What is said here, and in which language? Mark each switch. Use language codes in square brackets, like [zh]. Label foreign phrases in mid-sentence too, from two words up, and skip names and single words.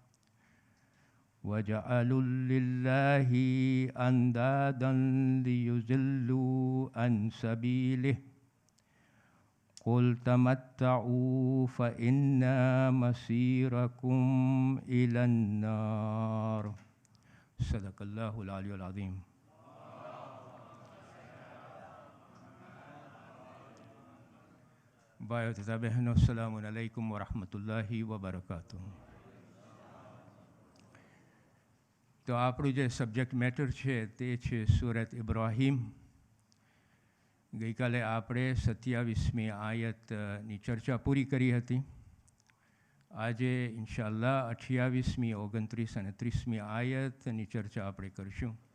[ar] وجعلوا لله أندادا ليضلوا عن سبيله قل تمتعوا فإن مصيركم إلى النار صدق الله العلي العظيم. [hi] भाइयों तथा बहनों, [ar] السلام عليكم ورحمة الله وبركاته. [gu] तो આપણું જે [en] subject matter [gu] છે તે છે સૂરત ઇબ્રાહીમ. ગઈકાલે આપણે 27મી આયતની ચર્ચા પૂરી કરી હતી. આજે ઇન્શાઅલ્લાહ 28મી, 29 અને 30મી આયતની ચર્ચા આપણે કરીશું.